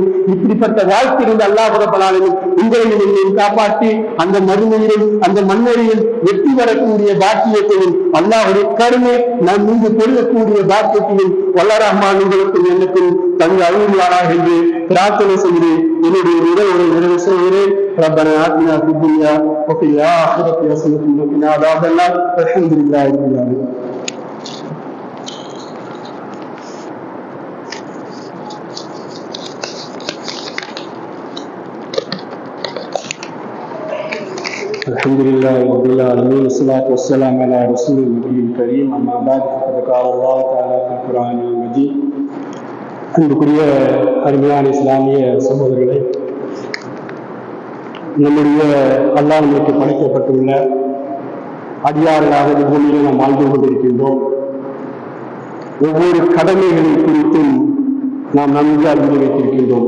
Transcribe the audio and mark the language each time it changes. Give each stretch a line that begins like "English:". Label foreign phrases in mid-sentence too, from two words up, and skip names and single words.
Tamil: இப்படிப்பட்ட வாழ்க்கை இருந்து
Arabic: الله رب العالمين
Tamil: உங்களையும் என்னையும் காப்பாற்றி அந்த மறுமையிலும் அந்த மண்ணறையில் வெற்றி வரக்கூடிய பாக்கியத்தையும் அல்லாஹ்வுடைய கருணை நம் மீது பொருளக்கூடிய பாக்கியத்தையும் வல்ல ரஹ்மான் உங்களுக்கும் எனக்கும் தந்து அருள்வாராக என்று பிரார்த்தனை செய்து என்னுடைய உரை நிறைவு செய்கிறேன்.
Arabic: ربنا آتنا في الدنيا وفي الآخرة حسنة وقنا عذاب النار والحمد لله رب العالمين. الحمد لله رب العالمين والصلاة والسلام على رسول النبي الكريم أما بعد فقد قال الله تعالى في القرآن المجيد.
Tamil: அன்புக்குரிய அருமையான இஸ்லாமிய சகோதரர்களை, நம்முடைய அல்லாஹ் நமக்கு படைக்கப்பட்டுள்ள அடியார்களாக இந்த பூமியில் நாம் வாழ்ந்து கொண்டிருக்கின்றோம். ஒவ்வொரு கடமைகளை குறித்தும் நாம் நன்கு அறிந்து வைத்திருக்கின்றோம்.